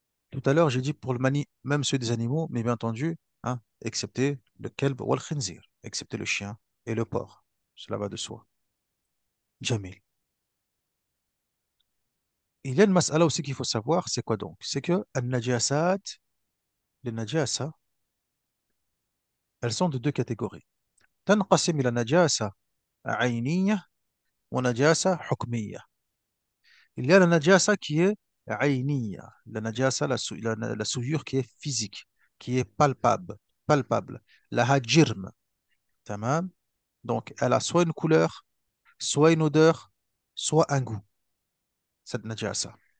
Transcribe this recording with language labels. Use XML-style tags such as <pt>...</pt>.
<fr>Tout à l'heure, j'ai dit pour le mani, même ceux des animaux, mais bien entendu, hein, excepté le kelb ou le khinzir, excepté le chien et le porc. Cela va de soi. Jamil. Il y a une mas'ala aussi qu'il faut savoir, c'est quoi donc? C'est que al-najasat, les najasa, elles sont de deux catégories.</fr> <ar>تنقسم إلى نجاسة عينية ونجاسة حكمية.</ar> <fr>Il y a la najasa qui est عينية, la najasa, la souillure qui est physique, qui est palpable. La hajirm, tamam. Donc, elle a soit une couleur, soit une odeur, soit un goût, cette najasa.</fr>